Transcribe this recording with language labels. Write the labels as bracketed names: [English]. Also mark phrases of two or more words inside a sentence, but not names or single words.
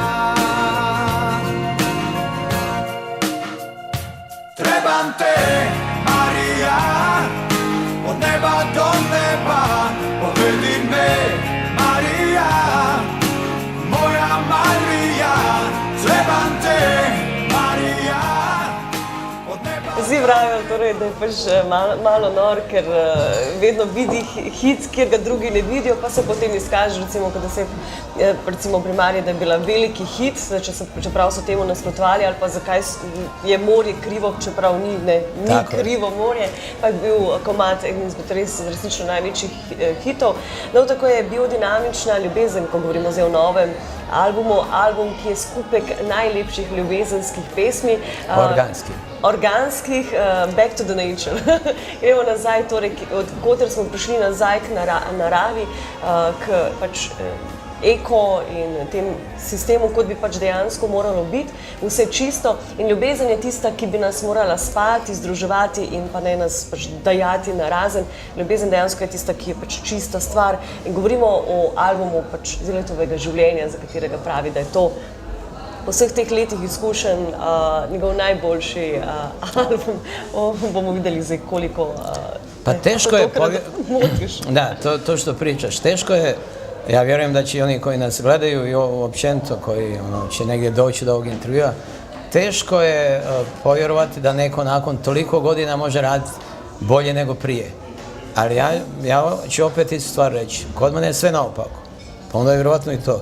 [Bosnian] Trebam te, Marija, od neba do neba, povedi me, Marija, moja Marija, trebam te, Marija, od neba... [Slovenian] Vsi pravijo, torej, da je pač malo nor, ker vedno vidi hit, kjer ga drugi ne vidijo, pa se potem izkaže, recimo pri Mariji, da je bila veliki hit, čeprav so temu nasprotovali, ali pa zakaj je morje krivo, čeprav ni krivo morje, pa je bil komad eden izmed resnično največjih hitov. No, tako je biodinamična ljubezen, ko govorimo zdaj o novem albumu, album, ki je skupek najlepših ljubezenskih pesmi. Organskih, [English] back to the nature. [Slovenian] Gremo nazaj, torej, od koder smo prišli nazaj k naravi, k pač eko in tem sistemu, kot bi pač dejansko moralo biti, vse čisto. In ljubezen je tista, ki bi nas morala spajati, združevati in pa ne nas pač dajati narazen. Ljubezen dejansko je tista, ki je pač čista stvar. In govorimo o albumu pač Ziletovega življenja, za katerega pravi, da je to po vseh teh letih izkušenj njegov najboljši album. Bomo videli zdaj, koliko motiš. [Bosnian] Da, to što pričaš, teško je. Ja vjerujem da će oni koji nas gledaju i općenito koji će negdje doći do ovog intervjua, teško je povjerovati da neko nakon toliko godina može raditi bolje nego prije. Ali ja ću opet istu stvar reći, kod mene je sve naopako, pa onda je vjerovatno i to.